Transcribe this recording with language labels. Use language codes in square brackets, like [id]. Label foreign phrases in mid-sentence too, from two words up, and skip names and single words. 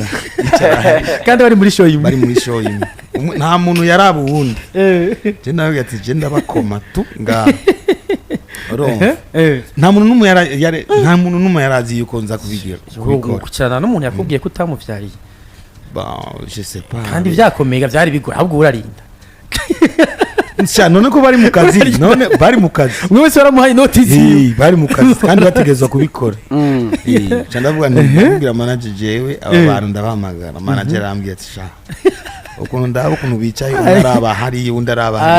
[rn] kandi bari muri show imwe nta muntu yaraba uwundi je nawe ati je ndabakoma tu nga nta muntu n'umwe yarazi yuko nza kubikora kucyana n'umuntu yakubwiye ko utamuvyariye [fr] je sais pas [rn] kandi vyakomega vyari bigora ahubwo urarinda none ko bari mu kazi none bari mu kazi umwe wese waramuhaye notice bari mu kazi kandi bategezwa kubikora ndavuga ndabwira manager jewe aba bantu ndabahamagara manager arambwiye ati sha ukuntu ndaba ukuntu bicaye undaraba hari undaraba hari